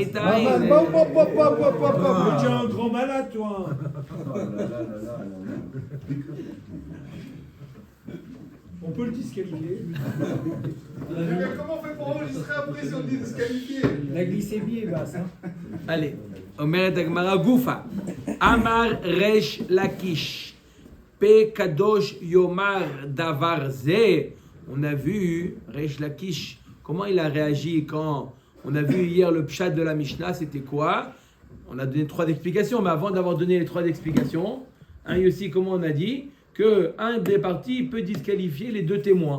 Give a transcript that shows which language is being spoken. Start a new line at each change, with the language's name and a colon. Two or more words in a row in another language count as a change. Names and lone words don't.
French: Tu es un grand malade, toi. On peut le disqualifier. Mais comment on fait pour enregistrer après si on dit disqualifié? La glycémie est basse. Hein. Allez.
Hebrew: אומרת הגמרא גופא אמר ריש לקיש. פה קדוש יאמר דבר זה.
French: On a vu Resh Lakish. Comment il a réagi quand on a vu hier le pshat de la Mishnah, c'était quoi? On a donné 3 explications, mais avant d'avoir donné les 3 explications, aussi comment on a dit qu'un des parties peut disqualifier les 2 témoins.